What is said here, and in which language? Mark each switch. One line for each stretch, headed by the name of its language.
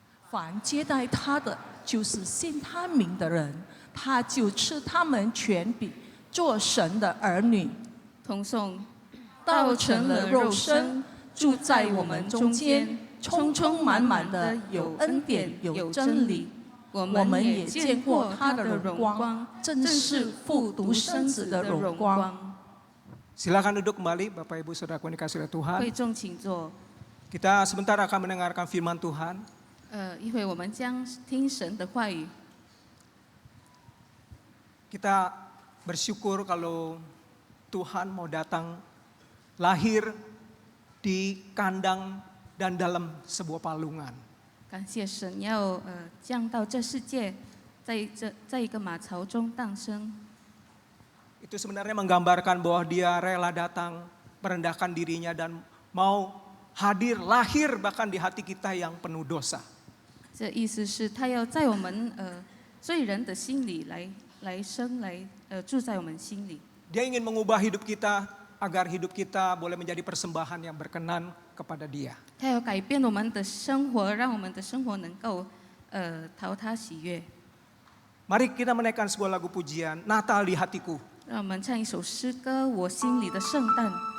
Chinese: 凡接待他的，就是信他名的人，他就赐他们权柄，做神的儿女。同颂，道成了肉身，住在我们中间，充充满满的有恩典有真理。我们也见过他的荣光，正是父独生子的荣光。
Indonesian: Silakan duduk kembali, Bapak Ibu Saudaraku yang dikasihi oleh Tuhan.
Chinese: 会众请坐。
Indonesian: Kita sebentar akan mendengarkan firman Tuhan.
Chinese: 一会我们将听神的话语。
Indonesian: Kita bersyukur kalau Tuhan mau datang lahir di kandang dan dalam sebuah palungan.
Chinese: 感谢神要降到这世界，在一个马槽中诞生。
Indonesian: Itu sebenarnya menggambarkan bahwa Dia rela datang, merendahkan dirinya dan mau hadir, lahir bahkan di hati kita yang penuh dosa.
Chinese: 这意思是他要在我们罪人的心里来生，住在我们心里。
Indonesian: Dia ingin mengubah hidup kita agar hidup kita boleh menjadi persembahan yang berkenan kepada Dia.
Chinese: 他要改变我们的生活，让我们的生活能够讨他喜悦。
Indonesian: Mari kita menaikkan sebuah lagu pujian, Natal di Hatiku.
Chinese: 让我们唱一首诗歌《我心里的圣诞》。